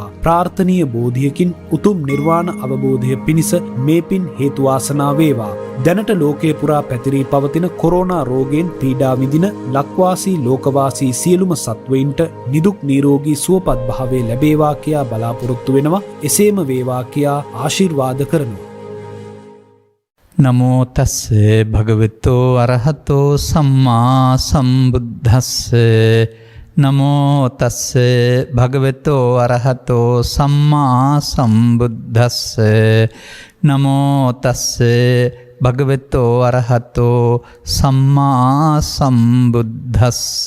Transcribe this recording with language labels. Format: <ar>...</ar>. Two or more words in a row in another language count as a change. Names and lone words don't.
<si>ප්‍රාර්ථනීය බෝධියකින් උතුම් නිර්වාණ අවබෝධය පිණිස මේ පින් හේතු වාසනා වේවා. දැනට ලෝකේ පුරා පැතිරී පවතින කොරෝනා රෝගයෙන් පීඩා විඳින ලක්වාසී ලෝකවාසී සියලුම සත්වයින්ට නිදුක් නිරෝගී සුවපත් භාවය ලැබේවා කියා බලාපොරොත්තු වෙනවා. එසේම වේවා කියා ආශිර්වාද කරනවා.</si> <pi>නමෝ තස්ස භගවතෝ අරහතෝ සම්මා සම්බුද්දස්ස. නමෝ තස්ස භගවතෝ අරහතෝ සම්මා සම්බුද්දස්ස. නමෝ තස්ස භගවතෝ අරහතෝ සම්මා සම්බුද්දස්ස.</pi>